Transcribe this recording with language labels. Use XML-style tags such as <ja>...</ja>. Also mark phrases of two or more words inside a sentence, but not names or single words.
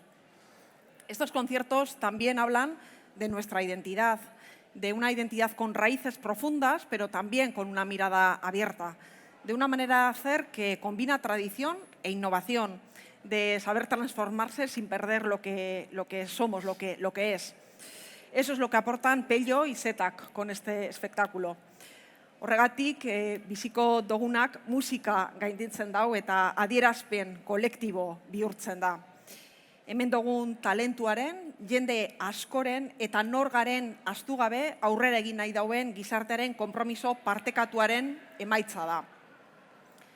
<es>Estos conciertos también hablan de nuestra identidad, de una identidad con raíces profundas, pero también con una mirada abierta, de una manera de hacer que combina tradición e innovación, de saber transformarse sin perder lo que somos, lo que es. Eso es lo que aportan Pello y Zetak con este espectáculo.</es> <eu>Horregatik, biziko dugunak musika gainditzen dau eta adierazpen kolektibo bihurtzen da. Hemen dugun talentuaren, jende askoren eta norgaren ahaztu gabe aurrera egin nahi dauen gizartearen konpromiso partekatuaren emaitza da.</eu>